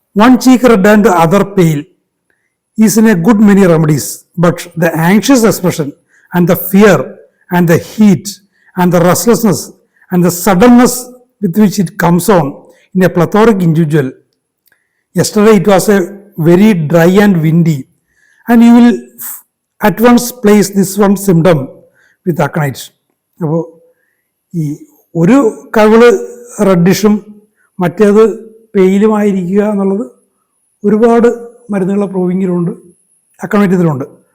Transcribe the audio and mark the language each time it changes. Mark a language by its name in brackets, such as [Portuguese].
[English] One cheek red and other pale is in a good many remedies, but the anxious expression and the fear and the heat and the restlessness and the suddenness with which it comes on in a plethoric individual. Yesterday it was a very dry and windy, and you will at once place this one symptom with aconite. [Malayalam] അപ്പോൾ ഈ ഒരു കവിള് റെഡിഷും മറ്റേത് പെയിലുമായിരിക്കുക എന്നുള്ളത് ഒരുപാട് മരുന്നുകളെ പ്രൂവിങ്ങിലുണ്ട്, അക്കണൈറ്റത്തിലുണ്ട്.